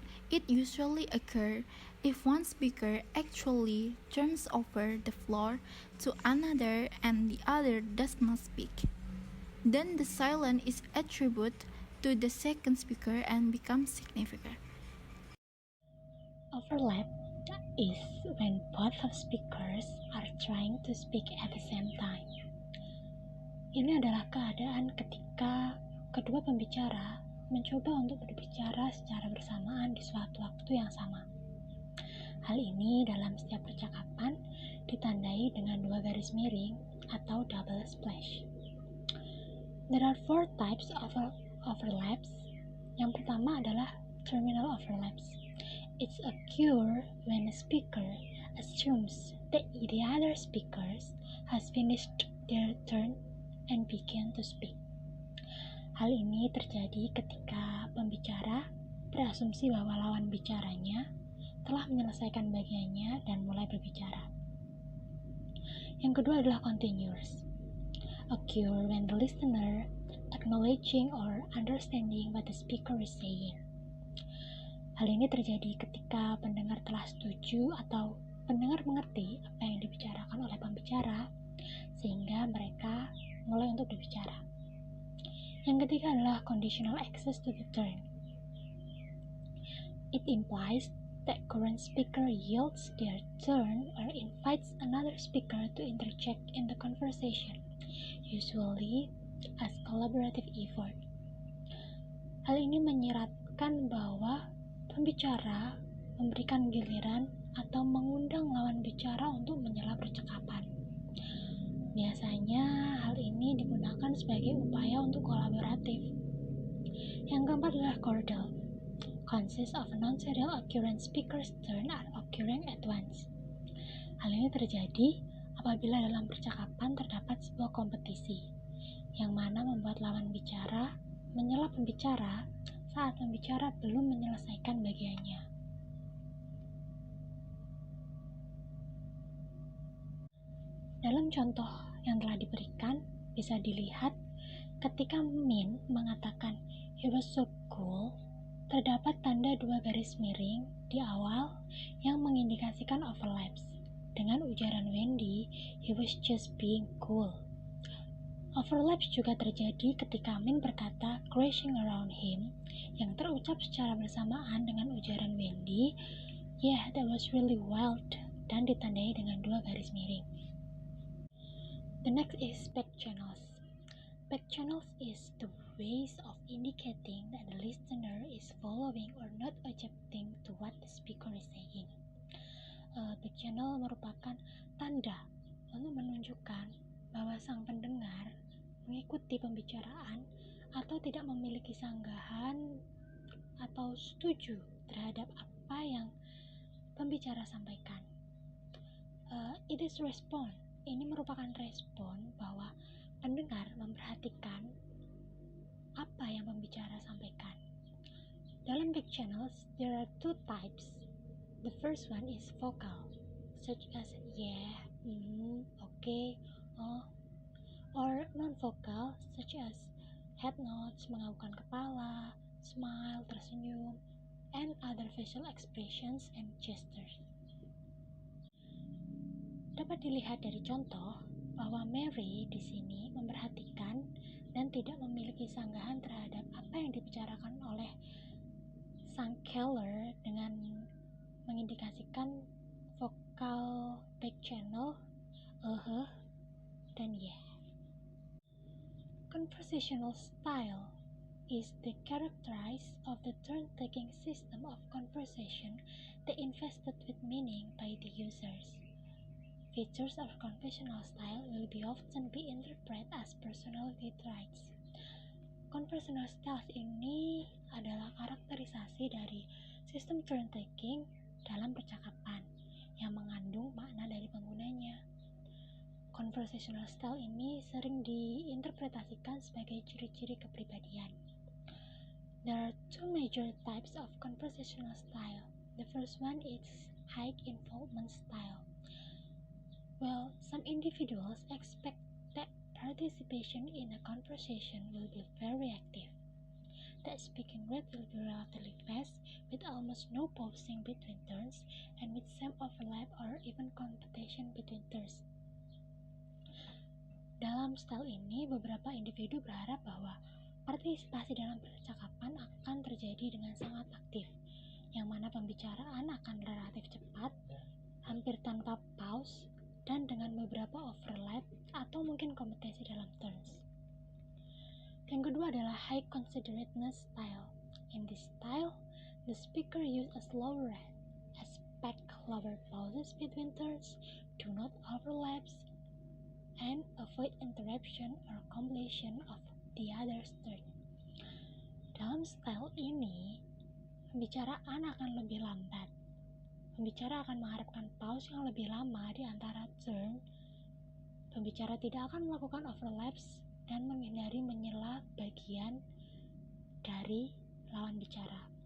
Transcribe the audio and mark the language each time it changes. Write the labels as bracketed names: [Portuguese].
[English] It usually occurs if one speaker actually turns over the floor to another and the other does not speak. Then the silence is attributed to the second speaker and becomes significant. Overlap is when both of speakers are trying to speak at the same time. [Indonesian] Ini adalah keadaan ketika kedua pembicara mencoba untuk berbicara secara bersamaan di suatu waktu yang sama. Hal ini dalam setiap percakapan ditandai dengan 2 garis miring atau double splash. [English] There are 4 types of overlaps. [Indonesian] Yang pertama adalah terminal overlaps. [English] It's occur when a speaker assumes that the other speakers has finished their turn and begin to speak. [Indonesian] Hal ini terjadi ketika pembicara berasumsi bahwa lawan bicaranya telah menyelesaikan bagiannya dan mulai berbicara. Yang kedua adalah continuous. [English] Occur when the listener acknowledging or understanding what the speaker is saying. [Indonesian] Hal ini terjadi ketika pendengar telah setuju atau pendengar mengerti apa yang dibicarakan oleh pembicara, sehingga mereka mulai untuk berbicara. Yang ketiga adalah [English] conditional access to the turn. It implies the current speaker yields their turn or invites another speaker to interject in the conversation, usually as collaborative effort. [Indonesian] Hal ini menyiratkan bahwa pembicara memberikan giliran atau mengundang lawan bicara untuk menyela percakapan. Biasanya hal ini digunakan sebagai upaya untuk kolaboratif. Yang keempat adalah chordal. Consists of non-serial occurrent speaker's turn are occurring at once. Hal ini terjadi apabila dalam percakapan terdapat sebuah kompetisi, yang mana membuat lawan bicara menyela pembicara saat pembicara belum menyelesaikan bagiannya. Dalam contoh yang telah diberikan, bisa dilihat ketika Min mengatakan [English] "He was so cool", [Indonesian] terdapat tanda 2 garis miring di awal yang mengindikasikan overlaps. Dengan ujaran Wendy, [English] "He was just being cool". [Indonesian] Overlaps juga terjadi ketika Min berkata [English] "crashing around him", [Indonesian] yang terucap secara bersamaan dengan ujaran Wendy, [English] "Yeah, that was really wild", [Indonesian] dan ditandai dengan 2 garis miring. [English] The next is back channels. Back channels is the ways of indicating that the listener is following or not objecting to what the speaker is saying. [Indonesian] Back channel merupakan tanda untuk menunjukkan bahwa sang pendengar mengikuti pembicaraan atau tidak memiliki sanggahan atau setuju terhadap apa yang pembicara sampaikan. [English] It is response. [Indonesian] Ini merupakan respon bahwa pendengar memperhatikan apa yang pembicara sampaikan. Dalam [English] back channels, there are 2 types. The first one is vocal, such as yeah, okay, oh, or non-vocal, such as head nods, [Indonesian] menganggukkan kepala, [English] smile, [Indonesian] tersenyum, [English] and other facial expressions and gestures. [Indonesian] Dapat dilihat dari contoh bahwa Mary di sini memperhatikan dan tidak memiliki sanggahan terhadap apa yang dibicarakan oleh sang Keller dengan mengindikasikan vokal back channel dan yeah. [English] Conversational style is the characterized of the turn-taking system of conversation that invested with meaning by the users. Features of conversational style will often be interpreted as personality traits. [Indonesian] Conversational style ini adalah karakterisasi dari sistem turn-taking dalam percakapan yang mengandung makna dari penggunanya. Conversational style ini sering diinterpretasikan sebagai ciri-ciri kepribadian. [English] There are 2 major types of conversational style. The first one is high involvement style. Well, some individuals expect that participation in a conversation will be very active. That speaking rate will be relatively fast, with almost no pausing between turns, and with some overlap or even competition between turns. [Indonesian] Dalam style ini, beberapa individu berharap bahwa partisipasi dalam percakapan akan terjadi dengan sangat aktif, yang mana pembicaraan akan relatif cepat, hampir tanpa pause, dan dengan beberapa overlap atau mungkin kompetisi dalam turns. Yang kedua adalah high considerateness style. [English] In this style, the speaker use a slow rate, expect lower pauses between turns, do not overlaps, and avoid interruption or completion of the other's turn. [Indonesian] Dalam style ini, pembicaraan akan lebih lambat. Pembicara akan mengharapkan pause yang lebih lama di antara turn. Pembicara tidak akan melakukan overlaps dan menghindari menyela bagian dari lawan bicara.